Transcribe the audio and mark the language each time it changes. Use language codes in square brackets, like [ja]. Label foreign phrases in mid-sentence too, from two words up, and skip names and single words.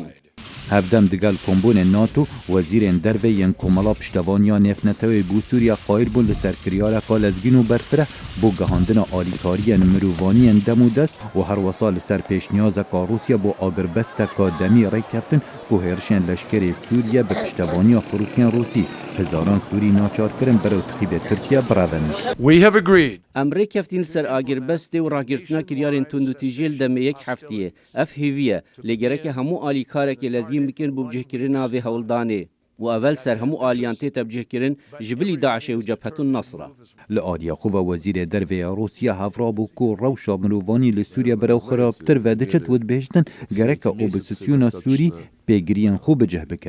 [ku] Hevdem digel kombûnên NATO wezîrên derve yên komela piştevaniya nêfnetewê bû Sûriya qayîl bûn li ser kiryareka lezgîn û berfireh bû gihandina alîkariyên mirovaniyên dem û dest û her wesa li ser pêşniyazeka Rûsya bû agirbesteka demî rêkeftin ku hêrişên leşkerê Sûriye bi piştevaniya firokeyên Rûsî hezaran Sûrî naçar kirin berew tixîbê Tirkiye birevin. [en] We have agreed. [ku] Em rêkeftin li ser agirbestê û ragirtina kiryarên tundûtîjê li demê yek heftiyê. Ev hêvî ye lê gereke hemû alîkarekê lezgîn bikin bû bicêkirina vê hewldanê. û evel ser hemû aliyan tê bicêkirin ji bilî Daişê û Cephetun Nasra. Li aliya xwe wezîrê derve ya Rûsya hevrabû ku rewşa mirovanî li Sûriye berew xirabtir ve diçit û dibêjtin gereke opozisyona Sûrî pêgiriyên xwe bicih biket.